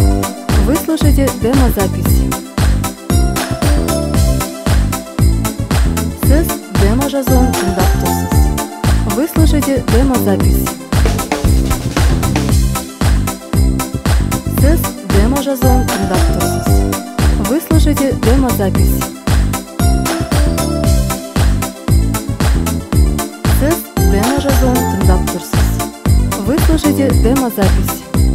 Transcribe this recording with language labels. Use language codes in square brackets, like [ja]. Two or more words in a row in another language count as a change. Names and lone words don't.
[ru] Вы слушаете демозапись. [kk] Сіз демо жазуын тыңдап тұрсыз. [ru] Вы слушаете демозапись. [kk] Сіз демо жазуын тыңдап тұрсыз. [ru] Вы слушаете демозапись. [kk] Сіз демо жазуын тыңдап тұрсыз. [ru] Вы слушаете демозапись.